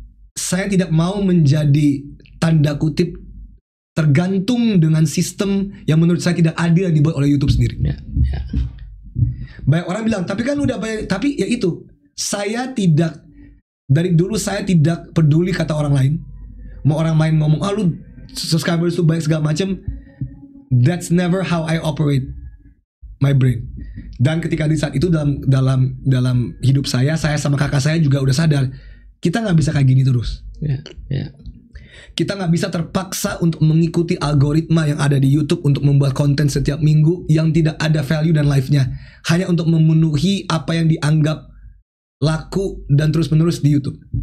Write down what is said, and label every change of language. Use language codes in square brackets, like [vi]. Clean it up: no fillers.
[id] Saya tidak mau menjadi tanda kutip tergantung dengan sistem yang menurut saya tidak adil yang dibuat oleh YouTube sendiri. Banyak orang bilang, tapi kan udah banyak. Tapi ya itu, saya tidak, dari dulu saya tidak peduli kata orang lain. Mau orang main ngomong, lu subscribers tuh baik segala macam. [en] That's never how I operate my brain. [id] Dan ketika di saat itu dalam hidup saya sama kakak saya juga udah sadar kita nggak bisa kayak gini terus. Kita nggak bisa terpaksa untuk mengikuti algoritma yang ada di YouTube untuk membuat konten setiap minggu yang tidak ada value dan life-nya, hanya untuk memenuhi apa yang dianggap laku dan terus-menerus di YouTube.